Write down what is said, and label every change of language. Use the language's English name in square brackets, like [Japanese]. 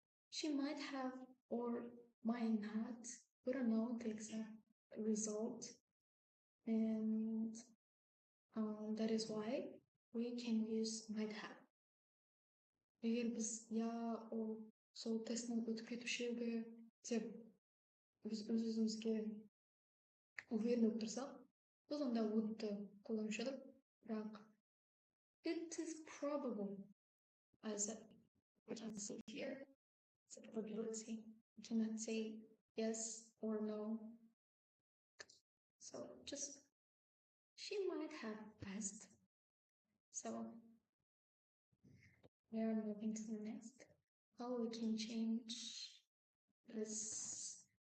[English] She might have or might not. We don't know the exact result, and that is why we can use might have. [Kazakh] Егер біз я ол сол тесттің өтіп кетуші деп өзімізге уверен болып тұрсақ, біз онда would-ты қолданушы едік, бірақ [English] it is probable, as we can see here, it's a probability. We cannot say yes or no. So just she might have passed. So we are moving to the next. How we can change this.